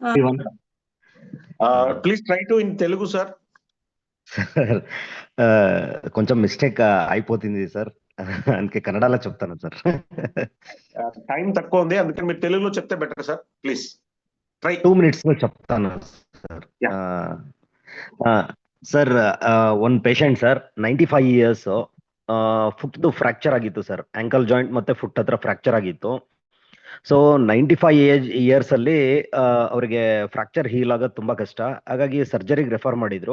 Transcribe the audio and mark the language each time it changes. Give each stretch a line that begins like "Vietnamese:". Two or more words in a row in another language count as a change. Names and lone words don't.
English: please try to in Telugu sir.
Telugu: కొంచెం మిస్టేక్ అయిపోతుంది సార్, అందుకే కన్నడలో చెప్తాను సార్. టైం తక్కువ ఉంది, అందుకని మీరు తెలుగులో చెప్తే బెటర్ సార్.
English: please try.
Telugu: 2 minutes లో చెప్తాను సార్.
Kannada: ಸರ್ ಒಂದು ಪೇಷಂಟ್ ಸರ್ 95 years, ಫುಟ್ದು ಫ್ರಾಕ್ಚರ್ ಆಗಿತ್ತು ಸರ್,
English: ankle joint
Kannada: ಮತ್ತೆ ಫುಟ್ ಹತ್ರ ಫ್ರಾಕ್ಚರ್ ಆಗಿತ್ತು. ಸೊ 95 years ಅಲ್ಲಿ ಅವರಿಗೆ
English: fracture heal
Kannada: ಆಗೋದು ತುಂಬಾ ಕಷ್ಟ, ಹಾಗಾಗಿ ಸರ್ಜರಿಗೆ ರೆಫರ್ ಮಾಡಿದ್ರು.